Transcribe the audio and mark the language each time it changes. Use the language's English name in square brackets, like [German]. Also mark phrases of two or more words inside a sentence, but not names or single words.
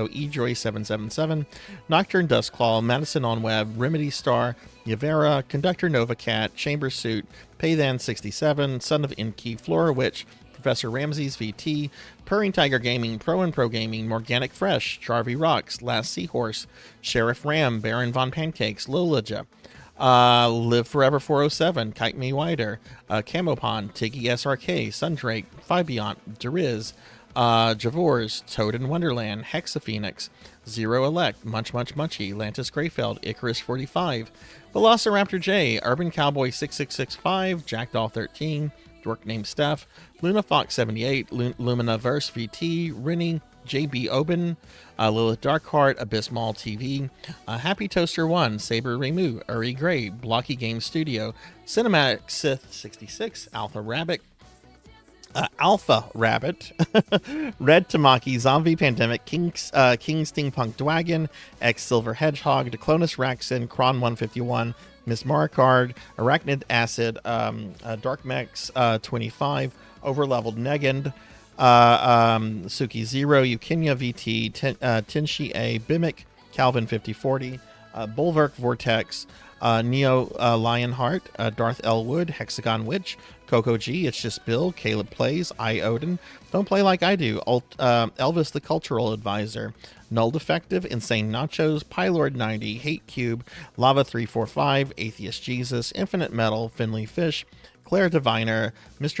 [English] Ejoy 777, Nocturne Dustclaw, Madison on Web, Remedy Star, Yavera, Conductor Nova Cat, Chamber Suit, Paythan 67, Son of Inky, Flora Witch, Professor Ramses VT, Purring Tiger Gaming, Pro and Pro Gaming, Morganic Fresh, Charvy Rocks, Last Seahorse, Sheriff Ram, Baron Von Pancakes, Lolaja, Live Forever 407, Kite Me Wider, Camopon, Tiggy SRK, Sundrake, Fibeont, Deriz, Javors, Toad in Wonderland, Hexaphoenix, Zero Elect, Munch Munch Munchy, Lantis Greyfeld, Icarus 45, Velociraptor J, Urban Cowboy 6665, Jackdaw 13, Dork named Steph, Luna Fox 78, Lumina Verse VT, Rennie, JB Oben, Lilith Darkheart, Abysmal TV, Happy Toaster 1, Saber Remu, Uri Gray, Blocky Game Studio, Cinematic Sith 66, Alpha Rabbit, Red Tamaki, Zombie Pandemic, King Steampunk Dwagon, X Silver Hedgehog, Declonus Raxin, Kron 151, Miss Maricard, Arachnid Acid, Dark Mex 25, Overleveled Negand, Suki Zero, Eukinia VT, Tinshi A, Bimic, Calvin 5040, Bulwark Vortex, Neo Lionheart, Darth Elwood, Hexagon Witch, Coco G, It's Just Bill, Caleb Plays, I Odin, Don't Play Like I Do, Elvis the Cultural Advisor, Null Defective, Insane Nachos, Pylord 90, Hate Cube, Lava 345, Atheist Jesus, Infinite Metal, Finley Fish, Claire Diviner, Mr.